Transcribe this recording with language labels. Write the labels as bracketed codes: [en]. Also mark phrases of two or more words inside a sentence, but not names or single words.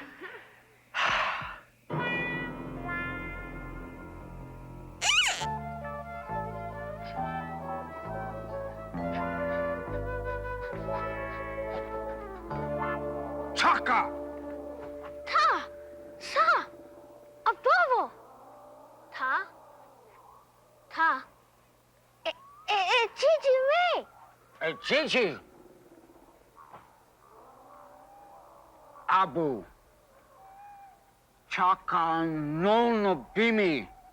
[en] Chaka! Ta! Sa! A bubble! Ta! Ta! Chichi me! Hey, Chichi! Abu. Chaka no bimi.